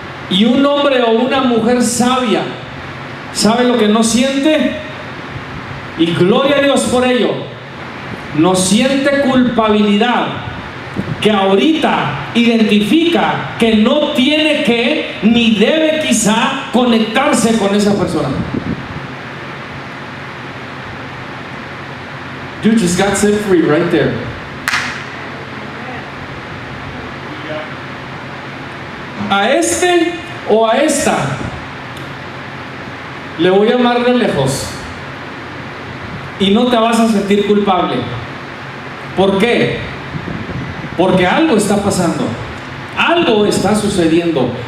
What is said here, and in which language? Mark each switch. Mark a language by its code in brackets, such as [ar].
[es] Y un hombre o una mujer sabia sabe lo que no siente, y gloria a Dios por ello. No siente culpabilidad, que ahorita identifica que no tiene que ni debe quizá conectarse con esa persona. [en] You just got set free right there. [es] A este o a esta le voy a amar de lejos y no te vas a sentir culpable. ¿Por qué? Porque algo está pasando, algo está sucediendo.